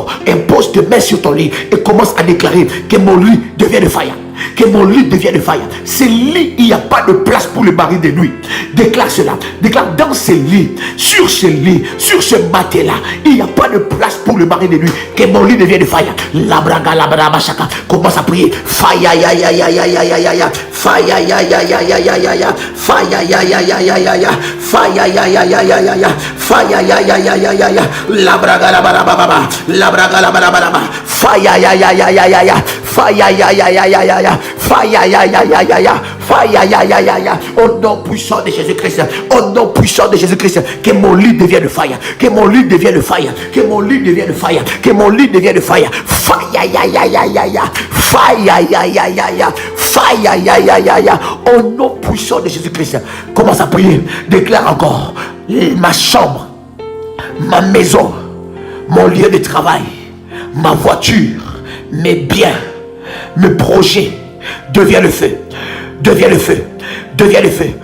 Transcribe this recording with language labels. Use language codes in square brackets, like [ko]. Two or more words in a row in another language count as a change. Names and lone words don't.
[fr] Impose tes mains sur ton lit et commence à déclarer que mon lit devient de fire. Que mon lit devienne fire. Ce lit, il n'y a pas de place pour le mari de nuit. Déclare cela. Déclare dans ce lit, sur ce matelas, il n'y a pas de place pour le mari de nuit. Que mon lit devienne fire. La braga, chaka. Commence à prier. Fire, ya, ya, ya, ya, ya, ya, ya, ya. Fire, ya, ya, ya, ya, ya, ya, ya. Fire, ya, ya, ya, ya, ya, ya. Fire, ya, ya, ya, ya, ya, ya. Fire, ya, ya, ya, ya, ya, ya. La braga, la barababa. La braga, la barababa. Fire, ya, ya, ya, ya, ya, ya. Fire, ya, ya, ya, ya, ya, ya. Fire, ya, ya, ya, ya, ya. Fire, ya, ya, ya, ya. Au nom puissant de Jésus-Christ. Au nom puissant de Jésus-Christ. Que mon lit devienne fire. Que mon lit devienne fire. Que mon lit devienne fire. Que mon lit devienne fire. Fire, ya, ya, ya, ya, ya. Fire, ya, ya, ya, ya. Fire, ya, ya, ya, ya. Au nom puissant de Jésus-Christ. Commence à prier. Déclare encore. Ma chambre, ma maison, mon lieu de travail, ma voiture, mes biens, mes projets devient le feu. deviens le feu. Deviens le feu.